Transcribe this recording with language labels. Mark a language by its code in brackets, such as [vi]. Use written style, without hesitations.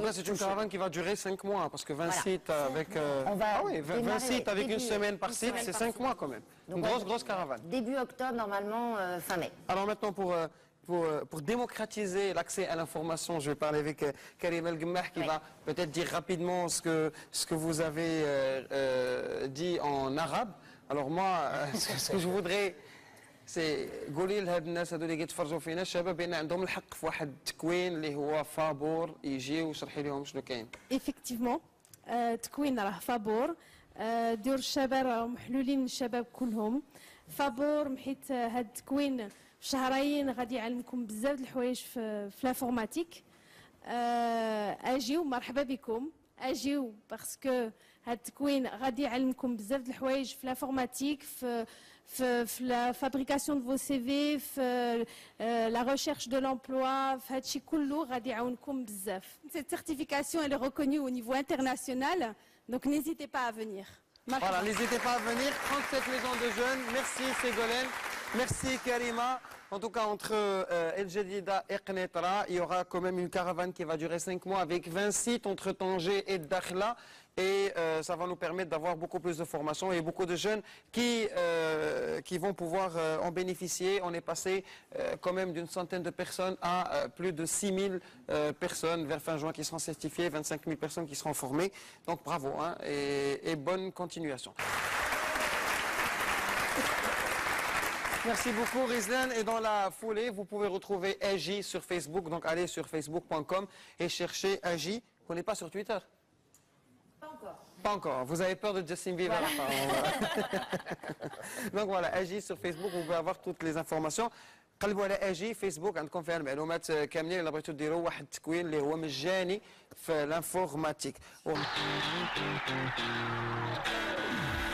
[fr] tout cas, c'est une caravane qui va durer 5 mois parce que 20 sites avec 20 sites avec une semaine par site, c'est 5 mois quand même. Donc, une grosse caravane. Début octobre, normalement, fin mai. Alors maintenant, pour démocratiser l'accès à l'information, je vais parler avec Karim El Gemmah qui va peut-être dire rapidement ce que vous avez dit en arabe. Alors moi, ce que je voudrais, c'est [ar] قولي لهاد الناس هذو اللي كيتفرجوا فينا الشباب بان عندهم الحق في واحد التكوين اللي هو فابور يجي ويشرحي لهم شنو كاين. [fr] Effectivement, [ar] تكوين راه فابور ديور الشباب راهم محلولين الشباب كلهم. فابور حيت هاد التكوين في شهرين غادي يعلمكم بزاف د الحوايج في لافورماتيك. اجيو مرحبا بكم، اجيو باسكو هاد التكوين غادي يعلمكم بزاف د الحوايج في لافورماتيك، في لا فابريكاسيون دو سي في، في لا ريشيرش دو لومبلوا، في هادشي كله غادي يعاونكم بزاف. [fr] Cette certification elle est reconnue au niveau international, donc n'hésitez pas à venir. Voilà, n'hésitez pas à venir. 37 maisons de jeunes. Merci Ségolène. Merci Karima. En tout cas, entre El Jadida et Qnetra, il y aura quand même une caravane qui va durer 5 mois avec 20 sites entre Tanger et Dakhla. Et ça va nous permettre d'avoir beaucoup plus de formations et beaucoup de jeunes qui vont pouvoir en bénéficier. On est passé quand même d'une centaine de personnes à plus de 6000 personnes vers fin juin qui seront certifiées, 25 000 personnes qui seront formées. Donc bravo hein, et bonne continuation. Merci beaucoup Rizlan. Et dans la foulée, vous pouvez retrouver Agi sur Facebook. Donc allez sur facebook.com et cherchez Agi. Vous n'êtes pas sur Twitter? Pas encore. Pas encore. Vous avez peur de Justin Bieber apparemment. Donc voilà, Agi sur Facebook, vous pouvez avoir toutes les informations. [ar] قلبوا على اجي فيسبوك عندكم فيها المعلومات كاملين اللي بغيتوا ديروا واحد التكوين اللي هو مجاني في الانفورماتيك.